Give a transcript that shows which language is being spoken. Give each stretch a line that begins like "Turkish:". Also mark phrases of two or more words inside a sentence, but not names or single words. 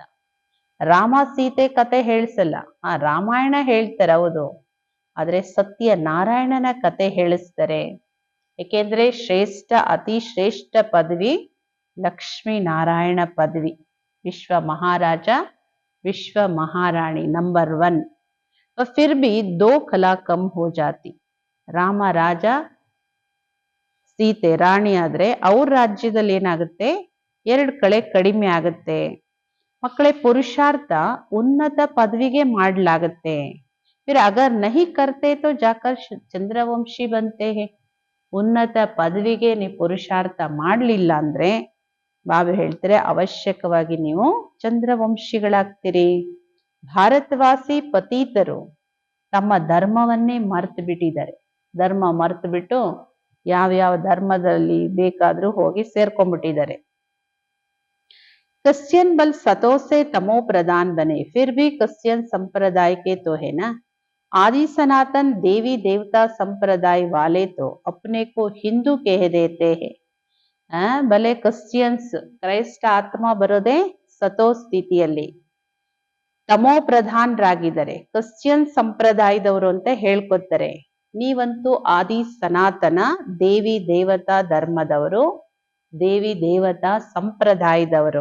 Kannada: ರಾಮ ಸೀತೆ ಕತೆ ಹೇಳಿಸಲ್ಲ, ರಾಮಾಯಣ ಹೇಳ್ತಾರೆ ಹೌದು, ಆದ್ರೆ ಸತ್ಯನಾರಾಯಣನ ಕತೆ ಹೇಳಿಸ್ತಾರೆ. ಏಕೆಂದ್ರೆ ಶ್ರೇಷ್ಠ, ಅತಿ ಶ್ರೇಷ್ಠ ಪದವಿ ಲಕ್ಷ್ಮೀ ನಾರಾಯಣ ಪದವಿ. ವಿಶ್ವ ಮಹಾರಾಜ, ವಿಶ್ವ ಮಹಾರಾಣಿ ನಂಬರ್ 1.
Hindi: फिर भी 2 कला कम हो जाती.
Kannada: ರಾಮ ರಾಜ, ಸೀತೆ ರಾಣಿ ಆದ್ರೆ ಅವ್ರ ರಾಜ್ಯದಲ್ಲಿ ಏನಾಗುತ್ತೆ? 2 ಕಳೆ ಕಡಿಮೆ ಆಗುತ್ತೆ. ಮಕ್ಕಳೇ, ಪುರುಷಾರ್ಥ ಉನ್ನತ ಪದವಿಗೆ ಮಾಡ್ಲಾಗತ್ತೆ.
Hindi: फिर अगर नहीं करते तो जाकर ಚಂದ್ರವಂಶಿ बनते हैं.
Kannada: ಉನ್ನತ ಪದವಿಗೆ ನೀವು ಪುರುಷಾರ್ಥ ಮಾಡ್ಲಿಲ್ಲ ಅಂದ್ರೆ ಬಾಬಾ ಹೇಳ್ತಾರೆ ಅವಶ್ಯಕವಾಗಿ ನೀವು ಚಂದ್ರವಂಶಿಗಳಾಗ್ತೀರಿ. ಭಾರತವಾಸಿ ಪತೀತರು ತಮ್ಮ ಧರ್ಮವನ್ನೇ ಮರ್ತು ಬಿಟ್ಟಿದ್ದಾರೆ. ಧರ್ಮ ಮರ್ತು ಬಿಟ್ಟು ಯಾವ್ಯಾವ ಧರ್ಮದಲ್ಲಿ ಬೇಕಾದ್ರೂ ಹೋಗಿ ಸೇರ್ಕೊಂಡ್ಬಿಟ್ಟಿದ್ದಾರೆ.
Hindi: क्रिश्चियन बल सतो से तमो प्रधान बने, फिर भी क्रिश्चियन संप्रदाय के तो है ना. आदि सनातन देवी देवता संप्रदाय वाले तो अपने को हिंदू कह देते हैं.
Kannada: ಭಲೆ ಕ್ರಿಶ್ಚಿಯನ್ಸ್, ಕ್ರೈಸ್ತ ಆತ್ಮ ಬರೋದೇ ಸತೋ ಸ್ಥಿತಿಯಲ್ಲಿ, ತಮೋ ಪ್ರಧಾನರಾಗಿದ್ದಾರೆ, ಕ್ರಿಶ್ಚಿಯನ್ ಸಂಪ್ರದಾಯದವರು ಅಂತ ಹೇಳ್ಕೊತಾರೆ. ನೀವಂತೂ ಆದಿ ಸನಾತನ ದೇವಿ ದೇವತಾ ಧರ್ಮದವರು, ದೇವಿ ದೇವತಾ ಸಂಪ್ರದಾಯದವರು.